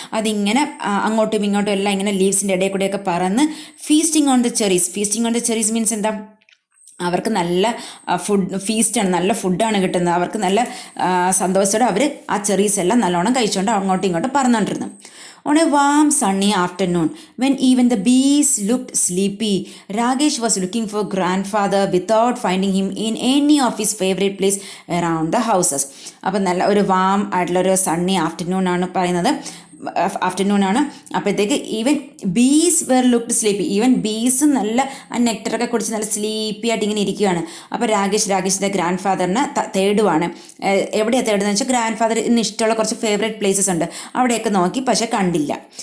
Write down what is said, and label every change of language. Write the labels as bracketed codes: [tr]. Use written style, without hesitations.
[ml] അതിങ്ങനെ അങ്ങോട്ടും ഇങ്ങോട്ടും എല്ലാം ഇങ്ങനെ ലീവ്സിൻ്റെ ഇടയിൽ കൂടെയൊക്കെ പറന്ന് feasting on the cherries means എന്താ? അവർക്ക് നല്ല ഫീസ്റ്റാണ്, നല്ല ഫുഡാണ് കിട്ടുന്നത്. അവർക്ക് നല്ല സന്തോഷത്തോടെ അവർ ആ ചെറീസ് എല്ലാം നല്ലോണം കഴിച്ചുകൊണ്ട് അങ്ങോട്ടും ഇങ്ങോട്ടും പറന്നുകൊണ്ടിരുന്നു. [en] On a warm sunny afternoon, when even the bees looked sleepy, Ragesh was looking for grandfather without finding him in any of his favorite place around the houses. [ml] അപ്പം നല്ല ഒരു വാം ആയിട്ടുള്ളൊരു സണ്ണി ആഫ്റ്റർനൂൺ ആണ് പറയുന്നത്. ആഫ്റ്റർനൂണാണ്. അപ്പോഴത്തേക്ക് even Bs were looked sleepy. Even ബീസും നല്ല ആ നെക്ടറൊക്കെ കുടിച്ച് നല്ല സ്ലീപ്പി ആയിട്ട് ഇങ്ങനെ ഇരിക്കുകയാണ്. അപ്പോൾ രാകേഷിൻ്റെ ഗ്രാൻഡ് ഫാദറിനെ തേടുവാണ്. എവിടെയാണ് തേടുന്നത് വെച്ചാൽ ഗ്രാൻഡ് ഫാദറിന് ഇഷ്ടമുള്ള കുറച്ച് ഫേവറേറ്റ് പ്ലേസസ് ഉണ്ട്, അവിടെയൊക്കെ നോക്കി, പക്ഷെ കണ്ടില്ല.